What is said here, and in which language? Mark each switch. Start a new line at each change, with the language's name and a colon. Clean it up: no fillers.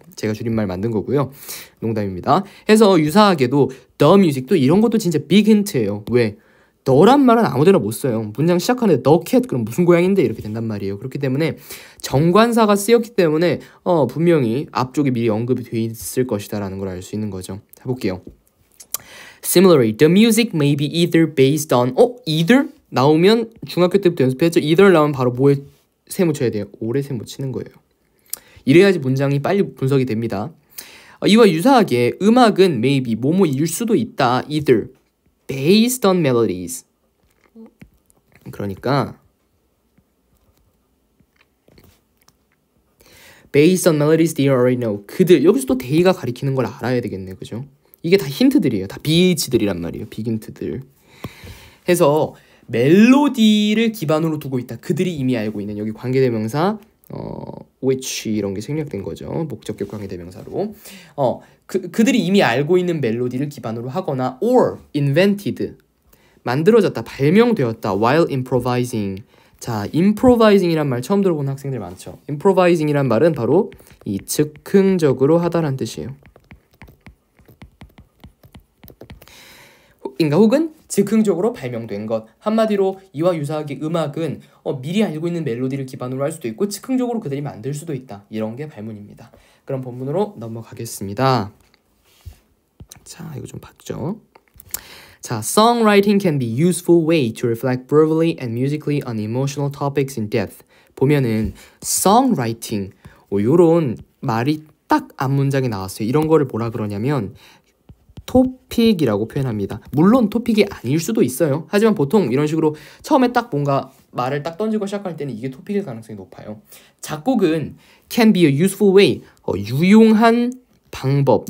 Korean: 제가 줄임말 만든 거고요. 농담입니다. 해서 유사하게도 the music도 이런 것도 진짜 빅 힌트예요. 왜? 너란 말은 아무데나 못 써요. 문장 시작하는데 the cat 그럼 무슨 고양인데 이렇게 된단 말이에요. 그렇기 때문에 정관사가 쓰였기 때문에 분명히 앞쪽에 미리 언급이 돼 있을 것이다 라는 걸 알 수 있는 거죠. 해볼게요.
English: Similarly, the music may be either based on either?
Korean: 나오면 중학교 때부터 연습했죠. either 나오면 바로 뭐에 세모 쳐야 돼요? 오래 세모 치는 거예요. 이래야지 문장이 빨리 분석이 됩니다. 이와 유사하게 음악은 maybe 뭐뭐일 수도 있다.
English: either based on melodies.
Korean: 그러니까
English: based on melodies they already know.
Korean: 그들 여기서 또 they가 가리키는 걸 알아야 되겠네, 그죠? 이게 다 힌트들이에요. 다 BH들이란 말이에요. 빅힌트들. 해서 멜로디를 기반으로 두고 있다. 그들이 이미 알고 있는 여기 관계대명사 which 이런 게 생략된 거죠. 목적격 관계대명사로. 그들이 이미 알고 있는 멜로디를 기반으로 하거나
English: or invented
Korean: 만들어졌다, 발명되었다
English: while improvising.
Korean: 자, improvising이란 말 처음 들어본 학생들 많죠. improvising이란 말은 바로 이 즉흥적으로 하다라는 뜻이에요. 혹은 즉흥적으로 발명된 것. 한마디로 이와 유사하게 음악은 미리 알고 있는 멜로디를 기반으로 할 수도 있고 즉흥적으로 그들이 만들 수도 있다. 이런 게 발문입니다. 그럼 본문으로 넘어가겠습니다. 자, 이거 좀 봤죠?
English: 자, songwriting can be a useful way to reflect verbally and musically on emotional topics in depth.
Korean: 보면은 songwriting 요런 말이 딱 앞문장에 나왔어요. 이런 거를 뭐라 그러냐면 토픽이라고 표현합니다. 물론 토픽이 아닐 수도 있어요. 하지만 보통 이런 식으로 처음에 딱 뭔가 말을 딱 던지고 시작할 때는 이게 토픽일 가능성이 높아요. 작곡은
English: can be a useful way,
Korean: 유용한 방법.